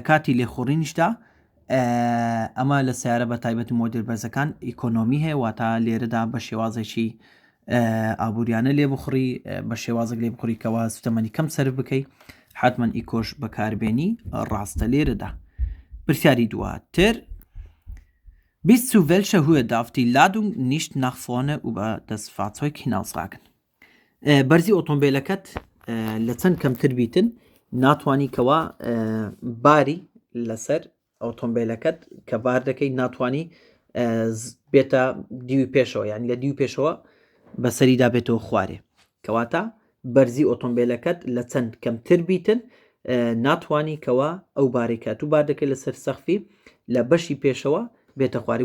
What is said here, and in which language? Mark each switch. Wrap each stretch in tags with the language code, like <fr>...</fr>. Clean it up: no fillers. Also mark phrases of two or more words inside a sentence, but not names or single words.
<ckb>کاتی لێخۆڕینیشدا ئەمە لە سیارە بە تایبەتی مۆدل بەرزەکان ئیکۆنۆمی هەیە واتە لێرەدا بە شێوازێکی ئابوووریانە لێ بخوڕی بە شێوازێک لێ بخوڕی کەوا سوتەمەنی کەم سەرف بکەی حتمما ئیکۆش بەکاربێنی ڕاستە لێرەدا پرسیاری دواتر</ckb> <de>Bis zu welcher Höhe darf die Ladung nicht nach vorne über das Fahrzeug hinausragen?</de> <ckb>بەرزی ئۆتۆمبیلەکەت لە چەند کەمتر بیتن ناتوانی کەوا باری لەسەر ئۆتۆمبیلەکەت کە بار دەکەی ناتوانی بێتە دیوی پێشەوە یعنی لە دیوی پێشەوە بەسەریدا بێتەوە خوارێ کەواتە بەرزی ئۆتۆمبیلەکەت لە چەند کەمتر بیتن ناتوانی کەوا ئەو بارێکات و بار دەکەی لەسەر سەخفی لە بەشی پێشەوە بێتە خوارێ.</ckb>